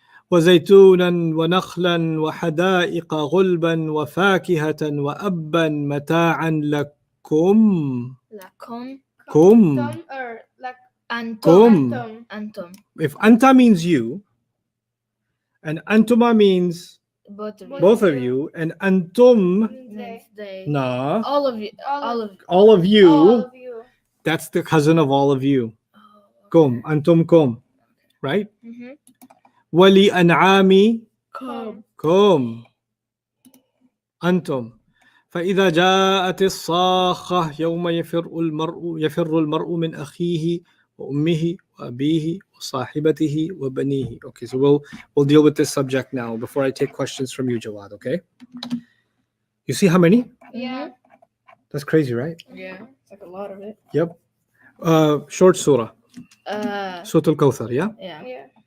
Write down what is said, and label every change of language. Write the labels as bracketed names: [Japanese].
[Arabic] وزيتونا ونخلا وحدائق غلبا وفاكهة وأبا متاعا لكم Lakum. كم [English] Or like [Arabic] Antum. كم. Antum. [English] If anta means you and antuma means Both both of of you. you and antum Means they. nah All of you. All of you. all of you all of you. that's the cousin of all of you Oh, [Arabic] kum antum kum right Mm-hmm. wali an'ami [English] Come. [Arabic] kum أنتم فإذا جاءت الصاخة يوم يفر المرء من أخيه وأمه وأبيه وصاحبته وبنيه. [English] Okay, so we'll deal with this subject now before I take questions from you, Jawad. Okay, you see how many? Yeah. That's crazy, right? Yeah. It's like a lot of it. Yep. Short surah, Surah Al-Kawthar. Yeah. Yeah. Yeah.